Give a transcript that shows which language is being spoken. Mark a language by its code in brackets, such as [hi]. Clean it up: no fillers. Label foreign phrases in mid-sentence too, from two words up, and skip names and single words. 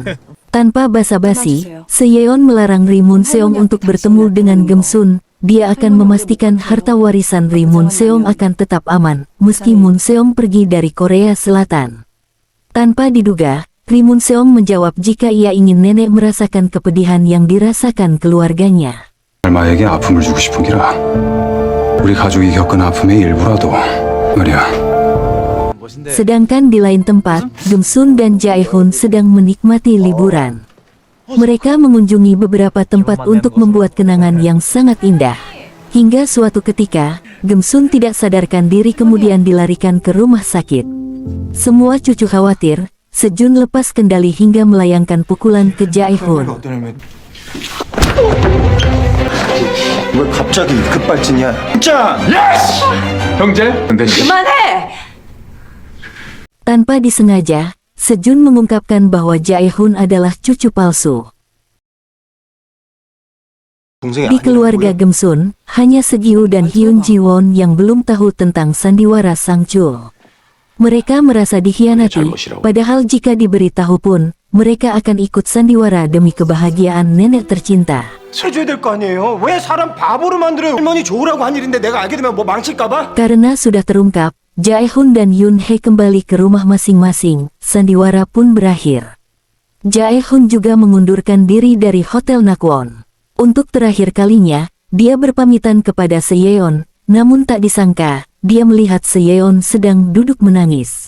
[id] Tanpa basa-basi, Se-yeon melarang Ri Mun-seong untuk bertemu dengan Gemsun. Dia akan memastikan harta warisan Ri Mun-seong akan tetap aman, meski Mun-seong pergi dari Korea Selatan. Tanpa diduga, Ri Mun-seong menjawab jika ia ingin nenek merasakan kepedihan yang dirasakan keluarganya. [ko] 얼마에게 아픔을 주고 싶은 기라. 우리 가족이 겪은 아픔의 일부라도 말이야. [id] Sedangkan di lain tempat, Gemsun dan Jae-hoon sedang menikmati liburan. Mereka mengunjungi beberapa tempat untuk membuat kenangan yang sangat indah. Hingga suatu ketika, Gemsun tidak sadarkan diri kemudian dilarikan ke rumah sakit. Semua cucu khawatir, Sejun lepas kendali hingga melayangkan pukulan ke Jae-hoon. [ko] 왜 갑자기 급발진이야? 진짜! 형제? 근데 그만해! [id] Tanpa disengaja, Sejun mengungkapkan bahwa Jae-hoon adalah cucu palsu. Di keluarga Gemsun, hanya Segyu dan Hyun Ji-won yang belum tahu tentang sandiwara Sang Chul. Mereka merasa dikhianati, padahal jika diberitahu pun, mereka akan ikut sandiwara demi kebahagiaan nenek tercinta. [ko] 해줘야 될 거 아니에요? 왜 사람 바보로 만들어요? 할머니 좋으라고 한 일인데 내가 알게 되면 뭐 망칠까봐? [id] Karena sudah terungkap, Jae-hoon dan Yoon Hee kembali ke rumah masing-masing, sandiwara pun berakhir. Jae-hoon juga mengundurkan diri dari Hotel Nakwon. Untuk terakhir kalinya, dia berpamitan kepada Se-yeon, namun tak disangka, dia melihat Se-yeon sedang duduk menangis.